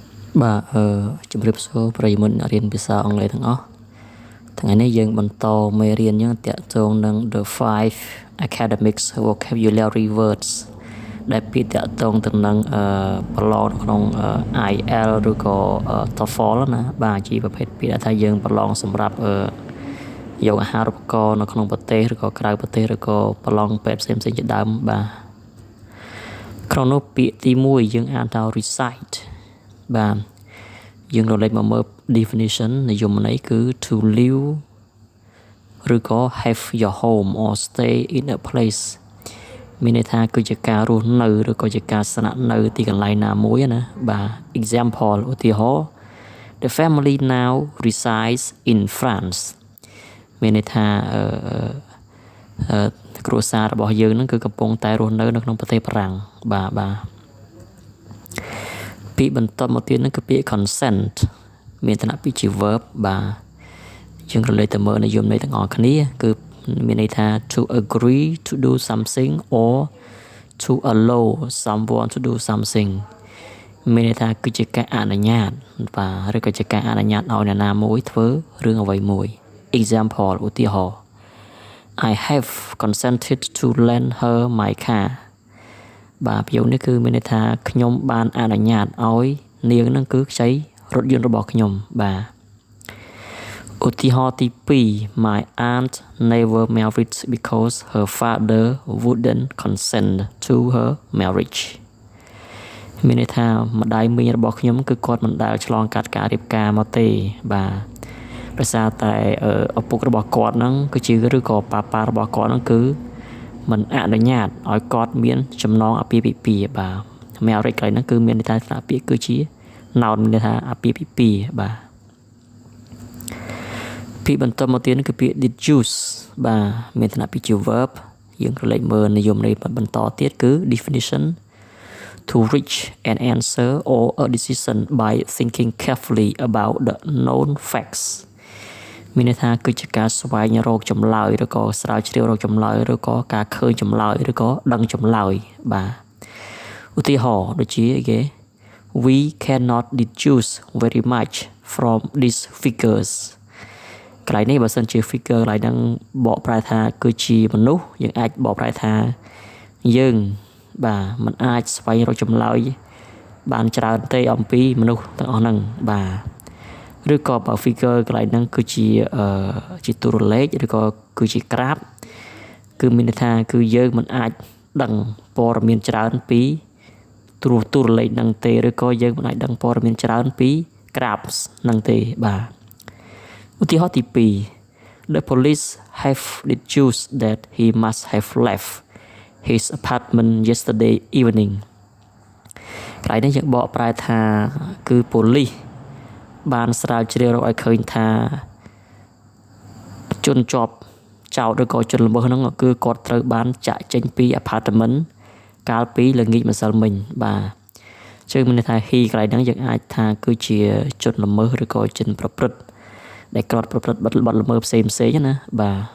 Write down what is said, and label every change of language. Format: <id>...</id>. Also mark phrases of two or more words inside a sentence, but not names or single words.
<km>បាទជំរាបសួរប្រិយមិត្តអ្នករៀនភាសាអង់គ្លេសទាំងអស់ថ្ងៃនេះយើងបន្តមេរៀនយើងតាក់ទងនឹង</km> <en>the 5 academics vocabulary words</en> <km>ដែលពាក្យតាក់ទងទៅនឹងប្រ ឡងក្នុង IELTS ឬក៏ TOEFL ណាបាទជាប្រភេទពាក្យដែលថាយើងប្រឡងសម្រាប់យកអាហារូបករណ៍នៅក្នុងប្រទេសឬក៏ក្រៅប្រទេសឬ ក៏ប្រឡងពេទ្យផ្សេងៗជាដើមបាទក្នុងនោះពាក្យទី1យើងអានថា recite បាទយើងរលេ ចមកមើល definition និយមន័យគឺ</km> <en>to live</en> <km>ឬក៏</km> <en>have your home or stay in a place</en> <km>មានន័យថាគឺជាការរស់នៅឬក៏ជាការស្នាក់នៅទីកន្លែងណាមួយណាបាទ example ឧទាហរណ៍</km> <en>the family now resides in France</en> <km>មានន័យថាគ្រួសាររបស់យើងហ្នឹងគឺកំពុងតែរស់នៅក្នុងប្រទេសបារាំងបាទ ពាក្យបន្តមកទៀតហ្នឹងគឺពាក្យ consent មានឋានៈពាក្យជា verb បាទយើងរលេចទៅមើលនិយមន័យទាំងអស់គ្នាគឺមានន័យថា</km> <en>to agree to do something or to allow someone to do something</en> <km>មានន័យថាគឺជាការអនុញ្ញា តបាទឬក៏ជាការអនុញ្ញាតឲ្យអ្នកណាមួយធ្វើរឿងអ្វីមួយ example ឧទាហរណ៍</km> <en>I have consented to lend her my car</en> <km>បាទប្រយោគនេះគឺមានន័យថា ខ្ញុំបានអនុញ្ញាតឲ្យនាងនឹងគឺខ្ចីរថយន្តរបស់ខ្ញុំបាទឧទាហរណ៍ទី2</km> <en>My aunt never married because her father wouldn't consent to her marriage</en> <km>មានន័យថាម្ដាយមីងរបស់ខ្ញុំគឺគាត់មិនដែលឆ្លងកាត់ការរៀបការមកទេបាទដោយសារតែឪពុករបស់គាត់ហ្នឹងគឺជាឬក៏ប៉ារបស់គាត់ហ្នឹងគឺមិនអនុញ្ញាតឲ្យគាត់មានចំណងអាពាហ៍ពិពាហ៍បាទ marriage កន្លែងហ្នឹងគឺមានន័យថាស្នាក់ពាក្យគឺជា noun មានន័យថាអាពាហ៍ពិពាហ៍បាទ ពាក្យបន្តមកទៀតគឺពាក្យ deduce បាទមានឋានៈពាក្យជា verb យើងក្រឡេកមើលនិយមន័យបន្តទៀតគឺ</km> <en>definition to reach an answer or a decision by thinking carefully about the known facts</en> <km>មានន័យថាគឺជាការស្វែងរកចម្លើយឬក៏ស្រាវជ្រាវរកចម្លើយឬក៏ការឃើញចម្លើយឬក៏ ដឹងចម្លើយបាទឧទាហរណ៍ដូចជាគេ</km> <en>we cannot deduce very much from these figures</en> <km>កន្លែងនេះបើសិនជា figure កន្លែងហ្នឹងបកប្រែថាគឺជាមនុ ស្សយើងអាចបកប្រែថាយើងបាទมันអាចស្វែងរកចម្លើយបានច្រើនទេអំពីមនុស្សទាំងអស់ហ្នឹងបាទឬក៏ បើ figure កន្លែងហ្នឹងគឺជាតួលេខឬក៏គឺជាក្រាបគឺមានន័យថាគឺយើងមិន អាចដឹងព័ត៌មានច្រើនពីតួលេខហ្នឹងទេឬក៏យើងមិនអាចដឹងព័ត៌មានច្រើនពីក្រាបហ្នឹងទេបាទឧទាហរណ៍ទី2</km> <en>The police have deduced that he must have left his apartment yesterday evening</en> <km>កន្លែងនេះយើងបកប្រែថាគឺប៉ូលីសបានស្រាវជ្រាវរកឲ្យឃើញថា ជនជាប់ចោទឬក៏ជនល្មើសហ្នឹងគឺគាត់ត្រូវបានចាក់ចេញពី apartment កាលពីល្ងាចម្សិលមិញបាទជើងមានន័យថា he កន្លែងហ្នឹងយើងអាចថាគឺជាជនល្មើសឬក៏ជនប្រព្រឹត្តដែលគាត់ប្រព្រឹត្តបទល្មើសផ្សេងណាបាទ</km>